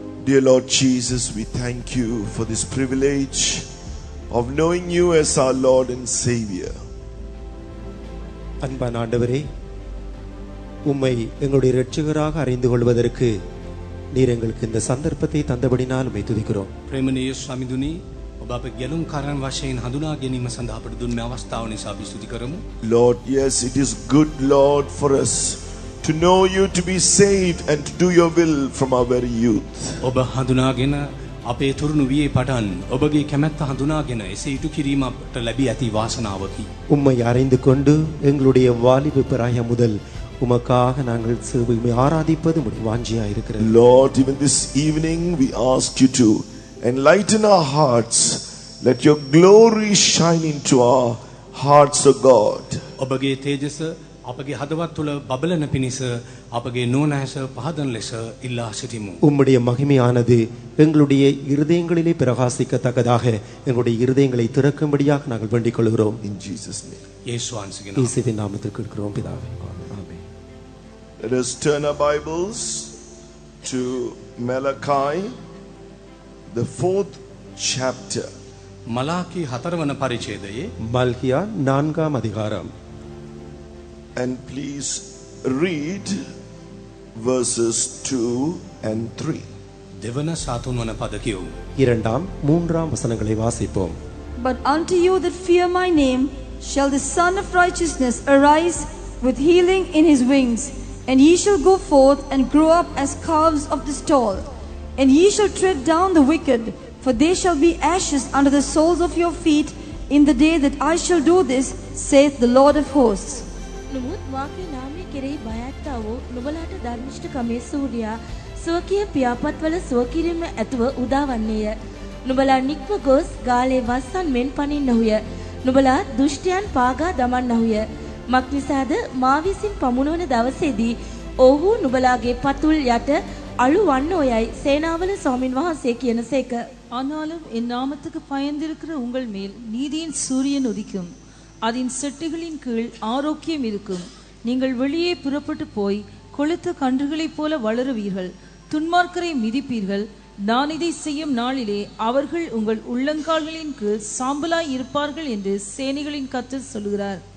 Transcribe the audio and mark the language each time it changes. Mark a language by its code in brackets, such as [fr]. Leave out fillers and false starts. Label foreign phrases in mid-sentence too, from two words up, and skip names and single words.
[en] Dear Lord Jesus, we thank you for this privilege of knowing you as our Lord and Savior. [ta] அன்பான ஆண்டவரே, உம்மை எங்களுடைய இரட்சகராக அறிந்து கொள்வதற்கு நீர் எங்களுக்கு இந்த சந்தர்ப்பத்தை தந்தபடினால் உம்மை துதிக்கிறோம். [si] ප්‍රේමණීය ස්වාමිදුනි, ඔබ අප ගැලුම් කාරණ වශයෙන් හඳුනා ගැනීම සඳහා අපට දුන්න අවස්ථාව නිසා අපි ස්තුති කරමු. [en] Lord, yes, it is good, Lord, for us to know you, to be saved and to do your will from our very youth. [si] ඔබ හඳුනාගෙන අපේ තුරුණු වියේ පටන් ඔබගේ කැමැත්ත හඳුනාගෙන එසේ ඉටු කිරීම අපට ලැබී ඇති වාසනාවකි. [ta] உம்மை அறிந்து கொண்டு எங்களுடைய வாலிப பிராயம் முதல் உமக்காக நாங்கள் சேவை ஆராதிப்பது உம்முடைய வாஞ்சியாக இருக்கிறது. [en] Lord, even this evening we ask you to enlighten our hearts. Let your glory shine into our hearts, O God. [si] ඔබගේ තේජස අපගේ හදවත් තුළ බබලන පිණිස අපගේ නුවණැස පහදන ලෙස ඉල්ලා සිටිමු. [ta] உம்முடைய மகிமையானது எங்களுடைய இருதயங்களிலே பிரகாசிக்கத்தக்கதாக எங்களுடைய இருதயங்களை திறக்கும்படியாக நாங்கள் வேண்டிக் கொள்கிறோம். [en] In Jesus' name. [si] යේසුස් වහන්සේගේ [ta] இயேசுவின் நாமத்தில் கேட்கிறோம் பிதாவே. ஆமென். [en] Let us turn our Bibles to Malachi, the 4th chapter. [si] මලාකී 4 වන පරිච්ඡේදයේ [ta] மல்கியா 4ஆம் அதிகாரம். [en] And please read verses 2 and 3. [si] දෙවන සාතුන් වන පද කියවමු. [ta] 2ஆம் 3ஆம் வசனங்களை வாசிப்போம். [en] But unto you that fear my name shall the Son of Righteousness arise with healing in his wings, and ye shall go forth and grow up as calves of the stall. And ye shall tread down the wicked, for they shall be ashes under the soles of your feet in the day that I shall do this, saith the Lord of hosts. [si] නමුත් වාගේ නාමයේ කෙරෙහි බයත්තා වූ නුඹලාට ධර්මිෂ්ඨකමේ සූර්යා ස්වකීය පියාපත්වල ස්වකිරීම ඇතුව උදාවන්නේය. නුඹලා නික්ම ගොස් ගාලේ වස්සන් මෙන් පනින්නහුය. නුඹලා දුෂ්ටයන් පාගා දමන්නහුය. මක්නිසාද මා විසින් පමුණවන දවසේදී ඔහු නුඹලාගේ පතුල් යට අලු වන්නෝයයි සේනාවල ස්වාමින් වහන්සේ කියනසේක. [ta] ஆனாலும் என் நாமத்துக்கு பயந்திருக்கிற உங்கள் மேல் நீதியின் சூரியன் உதிக்கும், அதன் செட்டுகளின் கீழ் ஆரோக்கியம் இருக்கும். நீங்கள் வெளியே புறப்பட்டு போய் கொளுத்த கன்றுகளைப் போல வளருவீர்கள், துன்மார்க்கரை மிதிப்பீர்கள். நான் இதை செய்யும் நாளிலே அவர்கள் உங்கள் உள்ளங்கால்களின் கீழ் சாம்பலாய் இருப்பார்கள் என்று சேனைகளின் கர்த்தர் சொல்கிறார்.